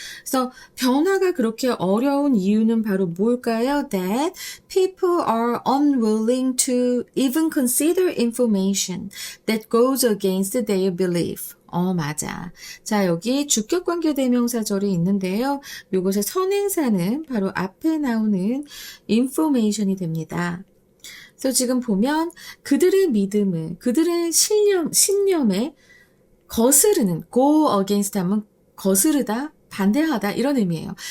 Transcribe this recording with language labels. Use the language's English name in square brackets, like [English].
[Korean] 그래서 변화가 그렇게 어려운 이유는 바로 뭘까요? [English] That people are unwilling to even consider information that goes against their belief. [Korean] 맞아. 자, 여기 주격관계대명사절이 있는데요. 이것의 선행사는 바로 앞에 나오는 information이 됩니다. 그래서 지금 보면 그들의 믿음을, 그들의 신념에 거스르는, go against 하면 거스르다, 반대하다 이런 의미예요.